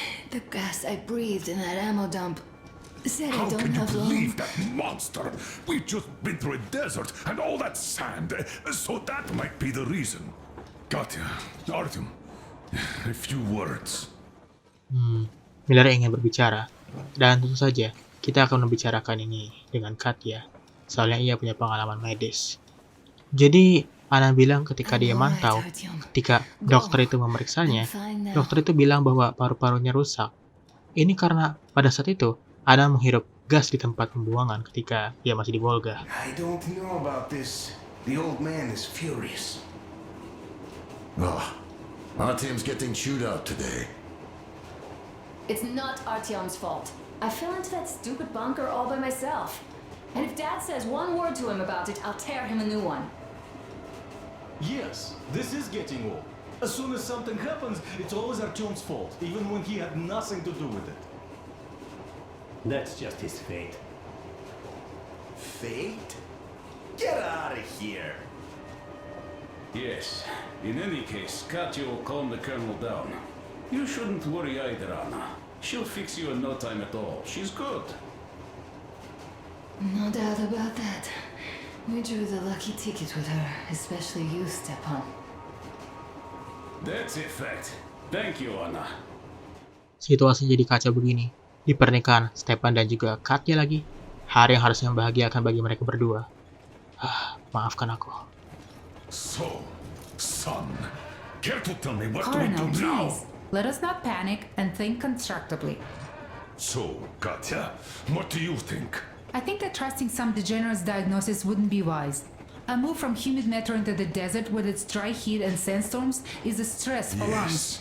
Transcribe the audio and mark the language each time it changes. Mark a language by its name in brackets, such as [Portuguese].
[English] The gas I breathed in that ammo dump said I How don't can you have long. believe that monster? We've just been through a desert and all that sand, so that might be the reason. Katya, Artyom, a few words. [Indonesian] Miller ingin berbicara, Dan tentu saja, kita akan membicarakan ini dengan Katya, soalnya ia punya pengalaman medis. Jadi, Ana bilang ketika dia mantau, ketika dokter itu memeriksanya, dokter itu bilang bahwa paru-parunya rusak. Ini karena pada saat itu, Ana menghirup gas di tempat pembuangan ketika dia masih di Volga. [English] I don't know about this. The old man is furious. Oh, Artyom's getting chewed out today. It's not Artyom's fault. I fell into that stupid bunker all by myself. And if Dad says one word to him about it, I'll tear him a new one. Yes, this is getting old. As soon as something happens, it's always Artyom's fault, even when he had nothing to do with it. That's just his fate. Fate? Get out of here! Yes. In any case, Katya will calm the colonel down. You shouldn't worry either, Anna. She'll fix you in no time at all. She's good. No doubt about that. We drew the lucky ticket with her, especially you, Stepan. That's a fact. Thank you, Anna. [Indonesian] Situasi jadi kacau begini. Di pernikahan Stepan dan juga Katya lagi. Hari yang harusnya membahagiakan bagi mereka berdua. Maafkan aku. [English] So, son, care to tell me what Colonel, do we do now? please. Let us not panic and think constructively. So, Katya, what do you think? I think that trusting some degenerate's diagnosis wouldn't be wise. A move from humid metro into the desert with its dry heat and sandstorms is a stress for lungs.